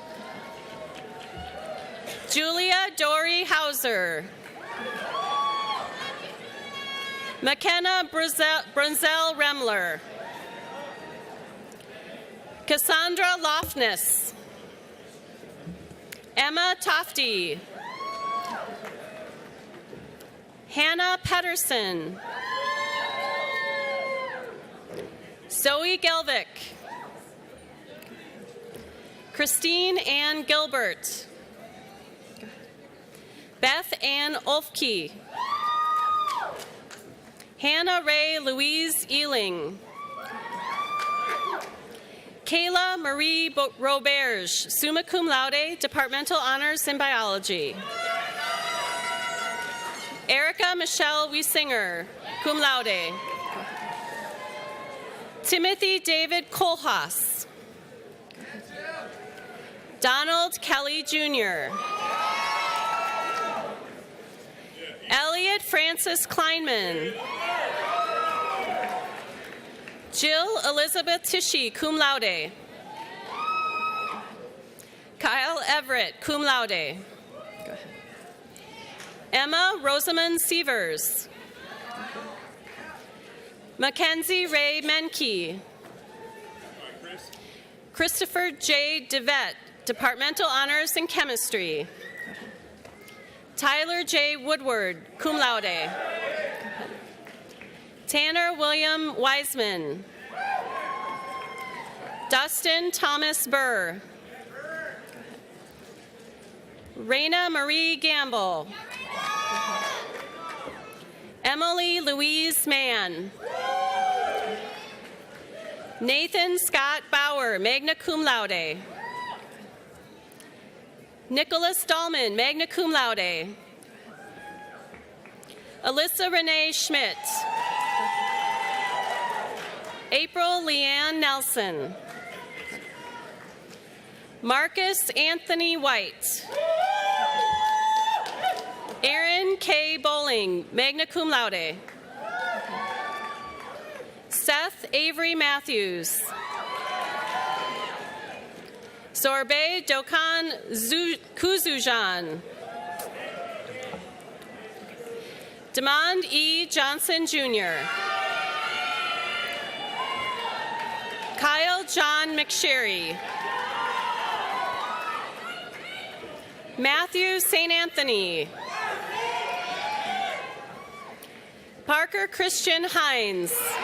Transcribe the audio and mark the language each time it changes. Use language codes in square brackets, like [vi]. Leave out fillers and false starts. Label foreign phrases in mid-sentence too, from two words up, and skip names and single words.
[en] Julia Dory Hauser. McKenna Brunzel Remler. Cassandra Lofness. Emma Tofty. Hannah Pedersen. Zoe Gelvick. Christine Ann Gilbert. Beth Ann Olfke. Hannah Ray Louise Ealing. Kayla Marie Roberge, [la] summa cum laude, [en] Departmental Honors in Biology. Erica Michelle Wiesinger, [la] cum laude. [en] Timothy David Kohlhaas. Donald Kelly Jr. Elliot Francis Kleinman. Jill Elizabeth Tishy, [la] cum laude. [en] Kyle Everett, [la] cum laude. [en] Emma Rosamond Sievers. Mackenzie Ray Menke. Christopher J. DeVette, Departmental Honors in Chemistry. Tyler J. Woodward, [la] cum laude. [en] Tanner William Wiseman. Dustin Thomas Burr. Raina Marie Gamble. Emily Louise Mann. Nathan Scott Bauer, [la] magna cum laude. [en] Nicholas Dahlman, [la] magna cum laude. [en] Alyssa Renee Schmidt. April Leanne Nelson. Marcus Anthony White. Aaron K. Bowling, [la] magna cum laude. [en] Seth Avery Matthews. Sorbet Dokan Kuzujan. Demond E. Johnson, Jr. Kyle John McSherry. Matthew St. Anthony. Parker Christian Hines.